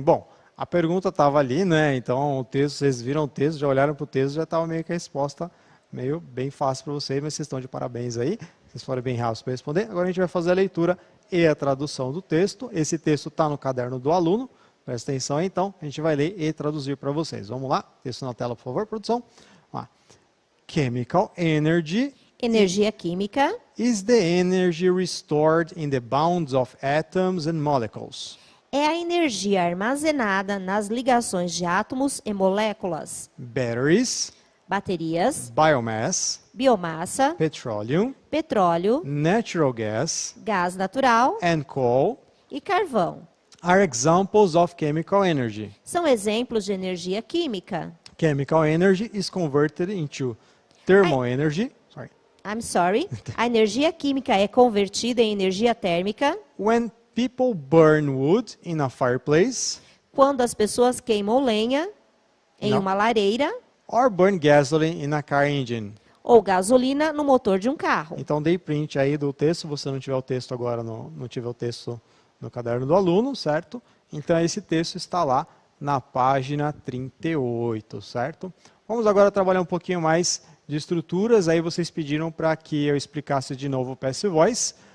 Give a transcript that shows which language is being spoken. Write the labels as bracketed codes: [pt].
[pt] Bom, a pergunta estava ali, né? Então, o texto, vocês viram o texto, já olharam para o texto, já estava meio que a resposta meio bem fácil para vocês, mas vocês estão de parabéns aí. Vocês foram bem rápidos para responder. Agora a gente vai fazer a leitura e a tradução do texto. Esse texto está no caderno do aluno. Presta atenção, então. A gente vai ler e traduzir para vocês. Vamos lá? Texto na tela, por favor, produção. [en] Chemical energy. [pt] Energia química. [en] Is the energy restored in the bounds of atoms and molecules. [pt] É a energia armazenada nas ligações de átomos e moléculas. [en] Batteries. [pt] Baterias. [en] Biomass. [pt] Biomassa. [en] Petroleum. [pt] Petróleo. [en] Natural gas. [pt] Gás natural. [en] And coal. [pt] E carvão. [en] Are examples of chemical energy. [pt] São exemplos de energia química. [en] Chemical energy is converted into thermal energy. I'm sorry. [pt] A energia química é convertida em energia térmica. [en] When people burn wood in a fireplace. [pt] Quando as pessoas queimam lenha em uma lareira. [en] Or burn gasoline in a car engine. [pt] Ou gasolina no motor de um carro. Então dei print aí do texto, se você não tiver o texto agora, não tiver o texto no caderno do aluno, certo? Então esse texto está lá na página 38, certo? Vamos agora trabalhar um pouquinho mais de estruturas. Aí vocês pediram para que eu explicasse de novo o Passive Voice.